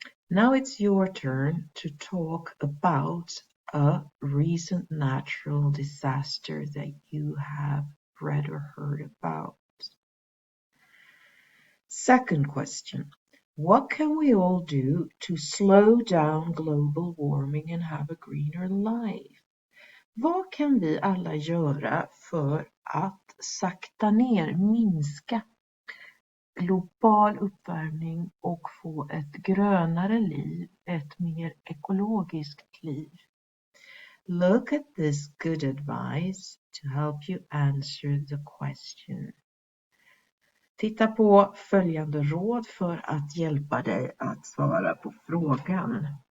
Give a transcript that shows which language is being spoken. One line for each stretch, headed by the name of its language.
English: Now it's your turn to talk about a recent natural disaster that you have read or heard about. Second question. What can we all do to slow down global warming and have a greener life?
Swedish: Vad kan vi alla göra för att sakta ner, minska global uppvärmning och få ett grönare liv, ett mer ekologiskt liv?
English: Look at this good advice to help you answer the question.
Swedish: Titta på följande råd för att hjälpa dig att svara på frågan.